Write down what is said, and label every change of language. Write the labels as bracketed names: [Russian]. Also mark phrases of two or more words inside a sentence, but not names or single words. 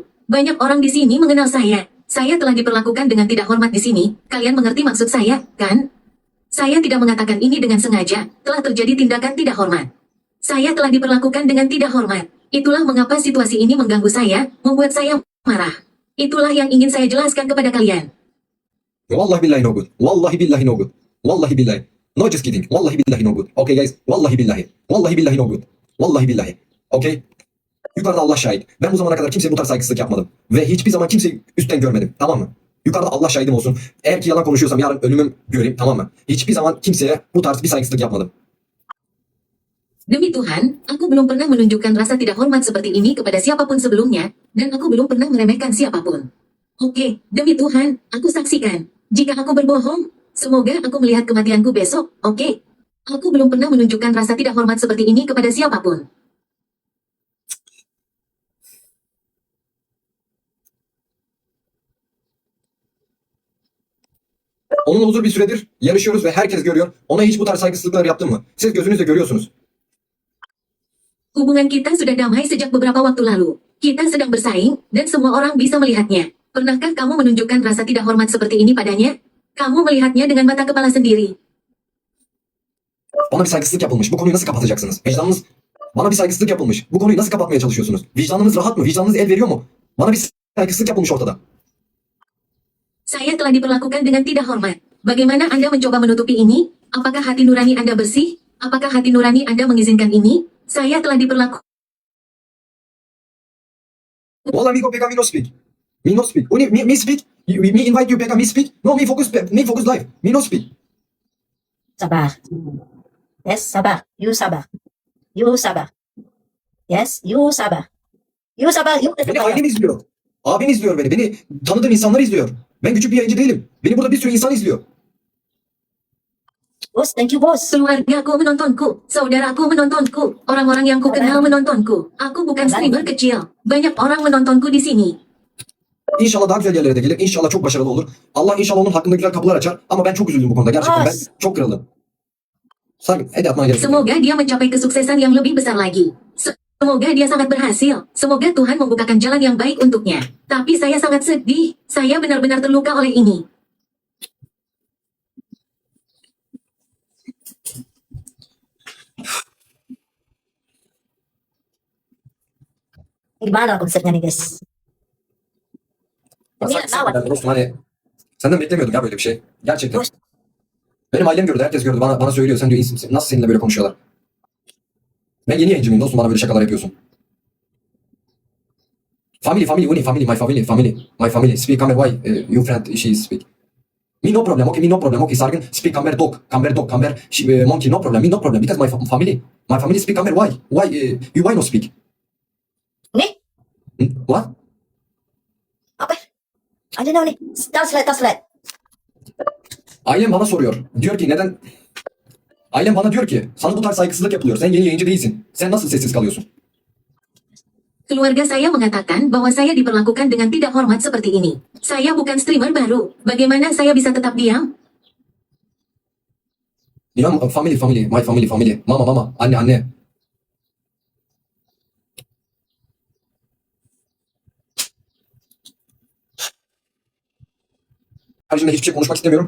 [Indonesian] Banyak orang di sini mengenal saya. Saya telah diperlakukan dengan tidak hormat di sini. Kalian mengerti maksud saya, kan? Saya tidak mengatakan ini dengan sengaja. Telah terjadi tindakan tidak hormat. Saya telah diperlakukan dengan tidak hormat. Itulah mengapa situasi ini mengganggu saya, membuat saya marah. Itulah yang ingin saya jelaskan kepada kalian. [Turkish] Vallahi billahi [English] no good. [Turkish] Vallahi billahi [English] no good. [Turkish] Vallahi billahi. [English] No just kidding. [Turkish] Vallahi billahi [English] no good. Okay guys. [Turkish] Vallahi billahi. Vallahi billahi [English] no good. [Turkish] Vallahi billahi. Okay. Yukarıda Allah şahit. Ben bu zamana kadar kimseye bu tarz saygısızlık yapmadım. Ve hiçbir zaman kimseyi üstten görmedim. Tamam mı? Yukarıda Allah şahidim olsun. Eğer ki yalan konuşuyorsam yarın ölümüm göreyim. Tamam mı? Hiçbir zaman kimseye bu tarz bir saygısızlık yapmadım. [Indonesian] Demi Tuhan, aku belum pernah menunjukkan rasa tidak hormat seperti ini kepada siapapun sebelumnya, dan aku belum pernah meremehkan siapapun. Oke, demi Tuhan, aku saksikan. Jika aku berbohong, semoga aku melihat kematianku besok, oke? Aku belum pernah menunjukkan rasa tidak hormat seperti ini kepada siapapun. [Turkish] Onunla uzun bir süredir yarışıyoruz ve herkes görüyor. Ona hiç bu tarz saygısızlıklar yaptın mı? Siz gözünüzle görüyorsunuz. [Indonesian] Hubungan kita sudah damai sejak beberapa waktu lalu. Kita sedang bersaing, dan semua orang bisa melihatnya. Pernahkah kamu menunjukkan rasa tidak hormat seperti ini padanya? Kamu melihatnya dengan mata kepala sendiri. [Turkish] Bana bir saygısızlık yapılmış. Bu konuyu nasıl kapatacaksınız? Vicdanınız... Bana bir saygısızlık yapılmış. Bu konuyu nasıl kapatmaya çalışıyorsunuz? Vicdanınız rahat mı? Vicdanınız el veriyor mu? Bana bir saygısızlık yapılmış ortada. [Indonesian] Saya telah diperlakukan dengan tidak hormat. Bagaimana Anda mencoba menutupi ini? Apakah hati nurani Anda bersih? Apakah hati nurani Anda mengizinkan ini? Saya telah diperlakukan. [English] Valla mi peka mi no speak. Mi no speak. Uni mi speak. Me invite you peka mi speak. No mi focus live. Mi no speak. Sabar. Yes, sabar. You sabar. You sabar. Yes, you sabar. You sabar. You [Turkish] Beni ailem izliyor. Abim izliyor beni. Beni tanıdığım insanlar izliyor. Ben küçük bir yayıncı değilim. Beni burada bir sürü insan izliyor. [English] Boss, thank you, boss. [Indonesian] Keluargaku menontonku, saudaraku menontonku, orang-orang yang ku kenal menontonku. Aku bukan streamer kecil. Banyak orang menontonku di sini. [Turkish] İnşallah daha güzel yerlere de gelir. İnşallah çok başarılı olur. Allah inşallah onun hakkında güzel kapılar açar. Ama ben çok üzüldüm bu konuda. Gerçekten ben çok kırıldım. Sakin. Hadi atmana gerek yok. [Indonesian] Semoga dia mencapai kesuksesan yang lebih besar lagi. Semoga dia sangat berhasil. Semoga Tuhan membukakan jalan yang baik untuknya. Tapi saya sangat sedih. Saya benar-benar terluka oleh ini. Gimana konsepnya nih, guys? Ini lawan. [Turkish] Ben dostum hani senden beklemiyordum ya böyle bir şey. Gerçekten. Dost. Benim ailem gördü. Herkes gördü. Bana söylüyor. Sen diyor iyisin. Nasıl seninle böyle konuşuyorlar? Ben yeni yayıncı mıyım dostum? Bana böyle şakalar yapıyorsun. [English] Family, Uni, my family. Speak camera, why you friend, she speak. Me no problem, okay, me no problem, okay, Sargın, speak camera, dog, monkey, no problem, me no problem, because my family speak camera, why no speak? [Turkish] Ne? [English] What? [Indonesian] Apa? Ada ne? Translate. [Turkish] Ailem bana soruyor. Diyor ki neden? Ailem bana diyor ki sana bu tarz saygısızlık yapılıyor. Sen yeni yayıncı değilsin. Sen nasıl sessiz kalıyorsun? [Indonesian] Keluarga saya mengatakan bahwa saya diperlakukan dengan tidak hormat seperti ini. Saya bukan streamer baru. Bagaimana saya bisa tetap diam? [English] Ya my family. [Turkish] Mama, anne. Karşımda hiçbir şey konuşmak istemiyorum.